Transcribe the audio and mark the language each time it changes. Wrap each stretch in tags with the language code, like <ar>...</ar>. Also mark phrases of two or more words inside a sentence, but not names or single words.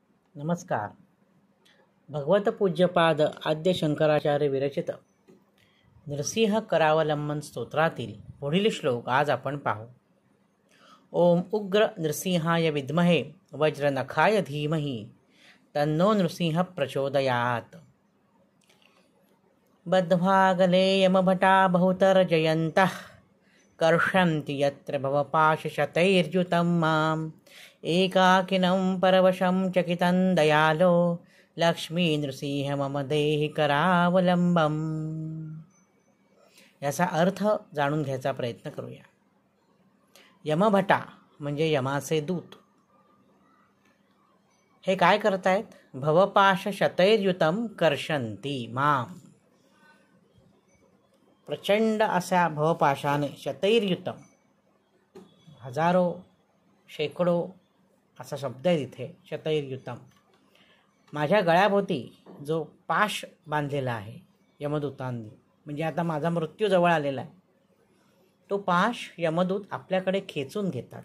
<mr>नमस्कार. भगवत पूज्यपाद आद्य शंकराचार्य विरचित नृसिंह करावलंबन स्तोत्रातील पुढील श्लोक आज आपण पाहू.</mr> <sa>ओम उग्र नृसिंहाय विद्महे वज्रनखाय धीमहि तन्नो नृसिंह प्रचोदयात्. बद्ध्वागले यमभटा बहुतर्जयन्तः कर्षन्ति यत्र भवपाशशतैर्युतं माम् एकाकिनं परवशं चकितं दयालो लक्ष्मी नृसिंह मम देहि करावलंबम.</sa> <mr>याचा अर्थ जाणून घ्यायचा प्रयत्न करूया. यमभटा म्हणजे यमाचे दूत. हे काय करतायत?</mr> <sa>भवपाश शतैर्युतम कर्षन्ति माम.</sa> <mr>प्रचंड अशा भवपाशाने शतैर्युतम, हजारो शेकडो असा शब्द आहे तिथे. शतैर्युतम माझ्या गळ्याभोवती जो पाश बांधलेला आहे यमदूतांनी, म्हणजे आता माझा मृत्यू जवळ आलेला आहे, तो पाश यमदूत आपल्याकडे खेचून घेतात.</mr>